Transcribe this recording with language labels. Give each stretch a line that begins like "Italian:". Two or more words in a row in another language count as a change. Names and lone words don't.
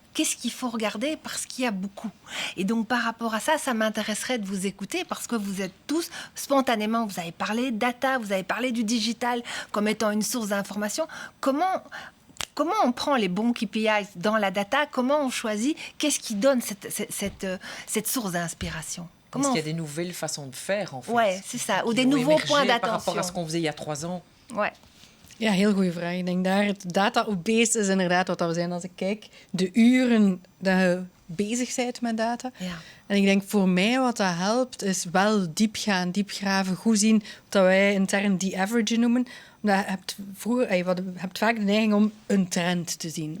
French: Qu'est-ce qu'il faut regarder parce qu'il y a beaucoup. Et donc par rapport à ça, ça m'intéresserait de vous écouter parce que vous êtes tous, spontanément, vous avez parlé de data, vous avez parlé du digital comme étant une source d'information. Comment on prend les bons KPIs dans la data? Comment on choisit? Qu'est-ce qui donne cette source d'inspiration? Est-ce qu'il y a des nouvelles façons de faire, en fait? Oui, c'est ça. Ou des nouveaux points d'attention. Par rapport à ce qu'on faisait il y a 3 ans. Ouais.
Dutch: Ja, heel goede vraag. Ik denk daar, het data-obese is inderdaad wat we zijn. Als ik kijk, de uren dat je bezig bent met data. Ja. En ik denk voor mij wat dat helpt, is wel diep gaan, diep graven, goed zien wat wij intern die average noemen. Omdat je hebt vaak de neiging om een trend te zien.